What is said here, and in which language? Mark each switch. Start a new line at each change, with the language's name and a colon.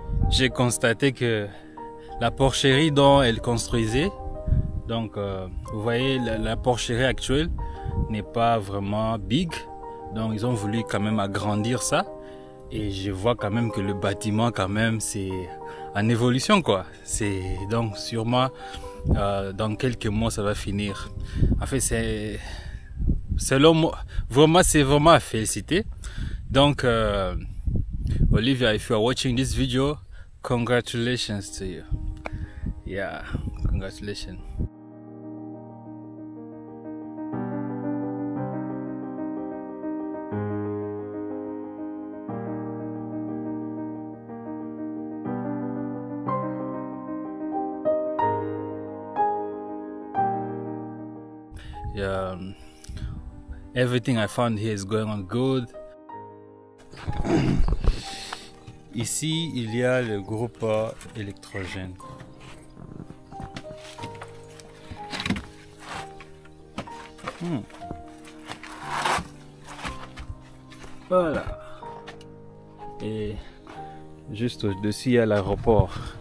French: J'ai constaté que la porcherie dont elle construisait, donc vous voyez la porcherie actuelle n'est pas vraiment big, donc ils ont voulu quand même agrandir ça. Et je vois quand même que le bâtiment quand même c'est en évolution quoi. C'est donc sûrement dans quelques mois ça va finir. En fait c'est selon moi vraiment c'est vraiment à féliciter.
English: Donc Olivia, if you are watching this video, congratulations to you. Yeah, congratulations. Yeah, everything I found here is going on good.
French: Ici, il y a le groupe électrogène. Voilà. Et juste au-dessus, il y a l'aéroport.